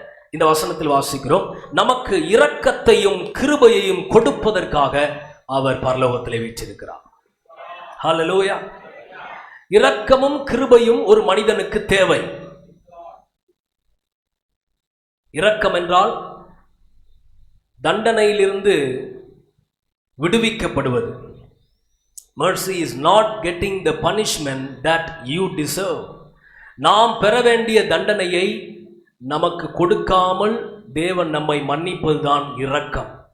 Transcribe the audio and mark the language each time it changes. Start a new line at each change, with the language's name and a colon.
Tamil: இந்த வசனத்தில் வாசிக்கிறோம், நமக்கு இரக்கத்தையும் கிருபையையும் கொடுப்பதற்காக அவர் பரலோகத்திலே வீற்றிருக்கிறார். ஹல்லேலூயா. இரக்கமும் கிருபையும் ஒரு மனிதனுக்கு தேவை. இரக்கம் என்றால் தண்டனையிலிருந்து விடுவிக்கப்படுவது.
English: Mercy is not getting the punishment that you deserve.
Tamil: நாம் பெற வேண்டிய தண்டனையை நமக்கு கொடுக்காமல் தேவன் நம்மை மன்னிப்பதுதான் இரக்கம்.